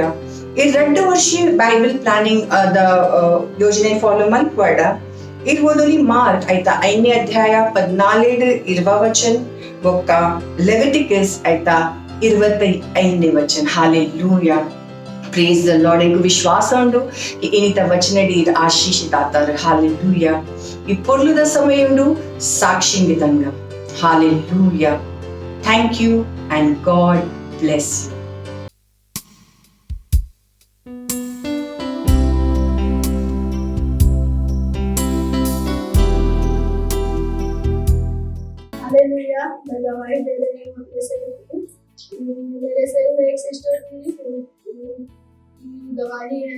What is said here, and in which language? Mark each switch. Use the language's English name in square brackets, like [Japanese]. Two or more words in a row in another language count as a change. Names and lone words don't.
[Tulu] ಈ 2 ವರ್ಷ [English] Bible planning [Tulu] ದ ಯೋಜನೆ ಫಾಲೋ ಮಲ್ಪುವಾಡ ಈ ಓದೋಲಿ ಮಾರ್ಕ್ ಆಯ್ತಾ 5ನೇ ಅಧ್ಯಾಯ 14-20 ವಚನ, ಬೊಕ್ಕ ಲೆವಿಟಿಕಸ್ ಆಯ್ತಾ 25ನೇ ವಚನ. ಹಾಲೆಲೂಯಾ, [English] Praise the Lord. [Tulu] ಎಂಕು ವಿಶ್ವಾಸ ಉಂಡು ಇನಿತ ವಚನಡಿ ಆಶೀಷಿತಾತಾರ. ಹಾಲೆಲೂಯಾ. ಈ ಪೊರ್ಲುದ ಸಮಯ ಉಂಡು ಸಾಕ್ಷಿಂಗೆ ತಂಗ. ಹಾಲೆಲೂಯಾ. [English] thank you and God bless you. [Hindi] हालेलुया। मैं गवाही दे रही हूँ अपने सेल की। मेरे सेल में एक सिस्टर थी, गवाही है।